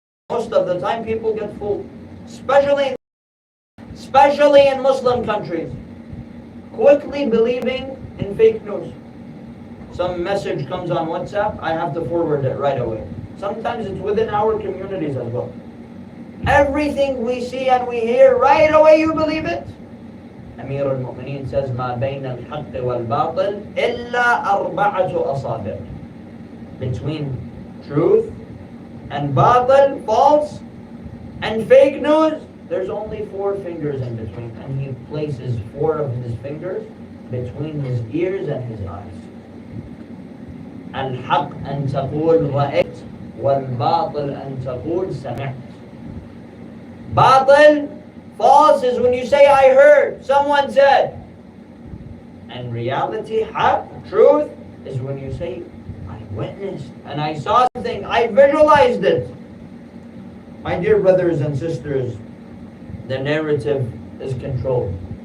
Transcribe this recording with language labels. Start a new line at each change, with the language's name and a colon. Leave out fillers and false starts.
English: Most of the time people get fooled, especially in Muslim countries, quickly believing in fake news. Some message comes on WhatsApp, I have to forward it right away. Sometimes it's within our communities as well. Everything we see and we hear, right away you believe it.
Arabic: Amir al-Mu'mineen says, مَا بَيْنَ الْحَقِّ وَالْبَاطِلِ إِلَّا أَرْبَعَةُ أَصَابِعٍ.
English: Between truth and batil, false, and fake news, there's only 4 fingers in between. And he places 4 of his fingers between his ears and his eyes.
Arabic: الحق أن تقول رأيت والباطل أن تقول سمعت.
English: Batil, false, is when you say I heard, someone said. And reality, haq, truth, is when you say I witnessed and I saw something, I visualized it. My dear brothers and sisters, the narrative is controlled.